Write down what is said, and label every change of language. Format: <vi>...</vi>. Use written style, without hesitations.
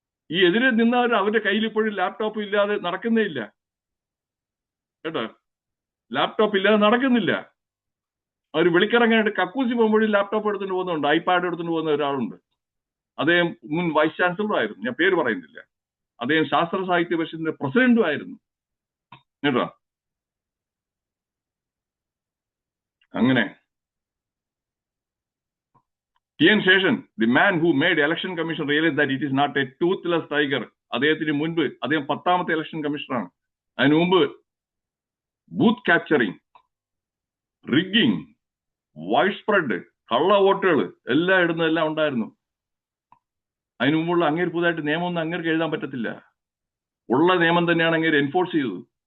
<ml>ഈ എതിരെ നിന്നവർ അവരുടെ കയ്യിൽ ഇപ്പോഴും ലാപ്ടോപ്പ് ഇല്ലാതെ നടക്കുന്നേ ഇല്ല കേട്ടോ. ലാപ്ടോപ്പ് ഇല്ലാതെ നടക്കുന്നില്ല. അവർ വിളിക്കിറങ്ങാനായിട്ട് കക്കൂസി പോകുമ്പോഴും ലാപ്ടോപ്പ് എടുത്തുകൊണ്ട് പോകുന്നുണ്ട്, ഐപാഡ് എടുത്തുകൊണ്ട് പോകുന്ന ഒരാളുണ്ട്. അദ്ദേഹം മുൻ വൈസ് ചാൻസലർ ആയിരുന്നു, ഞാൻ പേര് പറയുന്നില്ല. അദ്ദേഹം ശാസ്ത്ര സാഹിത്യ പരിഷത്തിന്റെ പ്രസിഡന്റും ആയിരുന്നു കേട്ടോ.</ml> <en>അങ്ങനെ TN Session, the man who made election commission realize that it is not a toothless tiger.</en> <ml>അദ്ദേഹത്തിന് മുൻപ് അദ്ദേഹം 10ാമത്തെ ഇലക്ഷൻ കമ്മീഷണറാണ്. അതിനു മുമ്പ് booth capturing, rigging, wide spread, കള്ള വോട്ടുകൾ എല്ലാം ഇടുന്നതെല്ലാം ഉണ്ടായിരുന്നു. അതിനു മുമ്പുള്ള അങ്ങേര് പുതുതായിട്ട് നിയമമൊന്നും അങ്ങേർക്ക് എഴുതാൻ പറ്റത്തില്ല. ഉള്ള നിയമം തന്നെയാണ് അങ്ങേര് എൻഫോഴ്സ് ചെയ്തത്.</ml>